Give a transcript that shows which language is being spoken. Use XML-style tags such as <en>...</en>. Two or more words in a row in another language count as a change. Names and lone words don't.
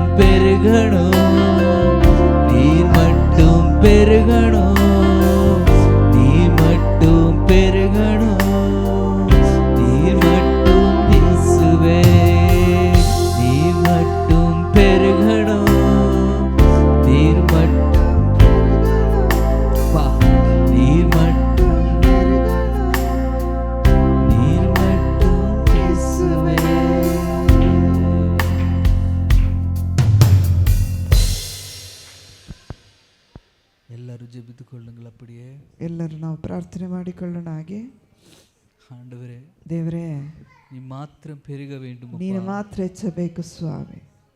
<ta>பெருகணும், நீர் மட்டும் பெருகணும், நீர் மட்டும் பெருகணும், நீர் மட்டும் இயேசுவே, நீர் மட்டும் பெருகணும், நீர் மட்டும் வா, நீர் மட்டும், நீர் மட்டும் இயேசுவே. எல்லாரும் ஜெபித்துக் கொள்ளுங்கள். அப்படியே</ta> <kn>ಎಲ್ಲರೂ ನಾವು ಪ್ರಾರ್ಥನೆ ಮಾಡಿಕೊಳ್ಳೋಣ. ಹಾಗೆ</kn> <ta>ஆண்டவரே,</ta> <kn>ದೇವರೇ,</kn> <ta>நீ மாத்திரம் பெருக வேண்டும்.</ta> <kn>ನೀನು ಮಾತ್ರ ಹೆಚ್ಚಬೇಕು ಸ್ವಾಮಿ.</kn>